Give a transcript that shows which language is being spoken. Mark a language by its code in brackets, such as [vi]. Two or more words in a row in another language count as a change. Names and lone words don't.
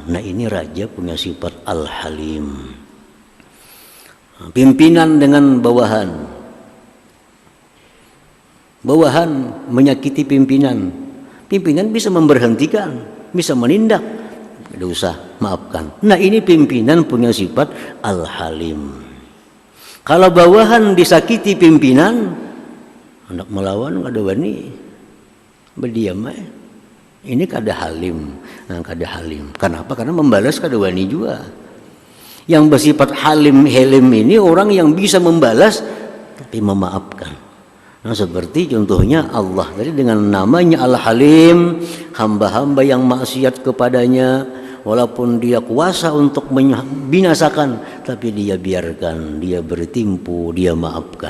[id] Nah, ini raja punya sifat Al-Halim. Pimpinan dengan bawahan, bawahan menyakiti pimpinan, pimpinan bisa memberhentikan, bisa menindak, tidak usah, maafkan. Nah ini pimpinan punya sifat Al-Halim. Kalau bawahan disakiti pimpinan, hendak melawan [bjn] kada wani, [id] berdiam aja. Ini [bjn] kada halim. [id] Nah, [bjn] kada halim. [id] Kenapa? Karena membalas [bjn] kada wani [id] juga. Yang bersifat halim helim ini orang yang bisa membalas tapi memaafkan. Nah, seperti contohnya Allah tadi dengan namanya Al-Halim, hamba-hamba yang maksiat kepadanya walaupun dia kuasa untuk membinasakan, tapi dia biarkan, dia bertimpu, dia maafkan.